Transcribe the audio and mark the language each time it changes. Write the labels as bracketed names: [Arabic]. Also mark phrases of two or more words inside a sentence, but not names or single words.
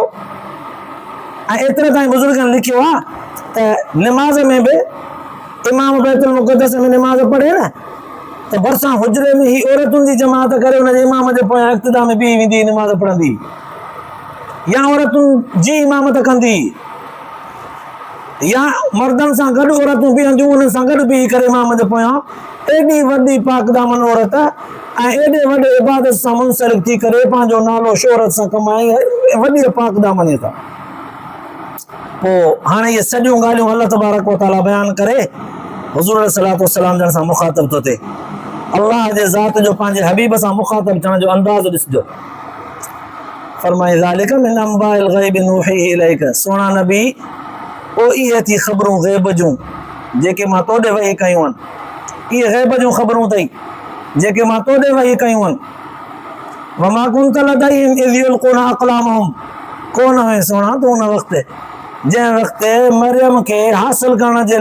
[Sindhi] ऐं एतिरे ताईं बुज़ुर्गनि लिखियो आहे त निमाज़ में बि इमाम बैतुल मुक़दस में निमाज़ पढ़े न, त भरिसां हुजरे में ही औरतुनि जी जमात करे हुनजे इमाम जे पोयां इक़्तिदा में बीही वेंदी, निमाज़ पढ़ंदी, या औरतुनि जी इमामत कंदी, या मर्दनि सां गॾु औरतूं बीहंदियूं, उन्हनि सां गॾु बीही करे इमाम जे पोयां। एॾी वॾी पाक दामन औरत ऐं एॾे वॾे इबादत सां मुंसलिक थी करे पंहिंजो नालो शोहरत सां कमाए, वॾी पाक दामन सां। पोइ हाणे इहे सॼियूं ॻाल्हियूं [Arabic] الله تبارك وتعالى [Sindhi] बयानु करे हुज़ूर [Arabic] عليه الصلاة والسلام [Sindhi] जन सां मुख़ातिब थो थिए। अल्लाह जे ज़ात जो पंहिंजे हबीब सां मुख़ातिब थियण जो अंदाज़ ॾिसिजो। [Arabic] फरमाए ذلك من أنباء الغيب نوحيه إليك, [Sindhi] सोना नबी ओ इहे थी ख़बरूं ग़ैब जूं जेके मां तोॾे वही कयूं आहिनि, इहे ग़ैब जूं ख़बरूं अथई जेके मां तोॾे वही कयूं आहिनि। [Arabic] وما كنت لديهم إذ يلقون أقلامهم, [Sindhi] कोन हुए सोना तूं उन वक़्तु जंहिं वक़्तु मरियम खे हासिल करण जे